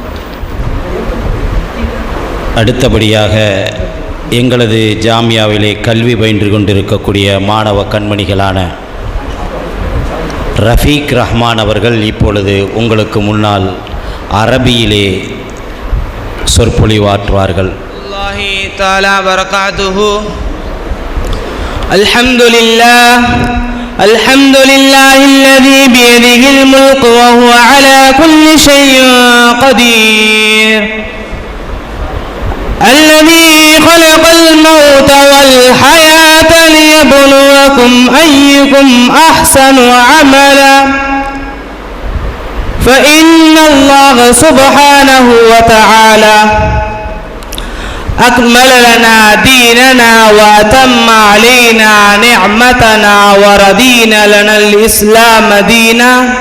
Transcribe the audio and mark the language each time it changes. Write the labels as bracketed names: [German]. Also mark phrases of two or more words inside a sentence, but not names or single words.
[Tamil] அடுத்தபடியாக எங்களது ஜாமியாவிலே கல்வி பயின்று கொண்டிருக்கக்கூடிய மாணவ கண்மணிகளான ரஃபீக் ரஹ்மான் அவர்கள் இப்பொழுது உங்களுக்கு முன்னால் அரபியிலே சொற்பொழிவாற்றுவார்கள். [Arabic] الله تعالى بركاته. الحمد لله الذي بيده الملك وهو على كل شيء قدير. الذي خلق الموت والحياة ليبلوكم أيكم أحسن عملا فإن الله سبحانه وتعالى أكمل لنا ديننا وأتم علينا نعمتنا ورضينا لنا الإسلام دينا.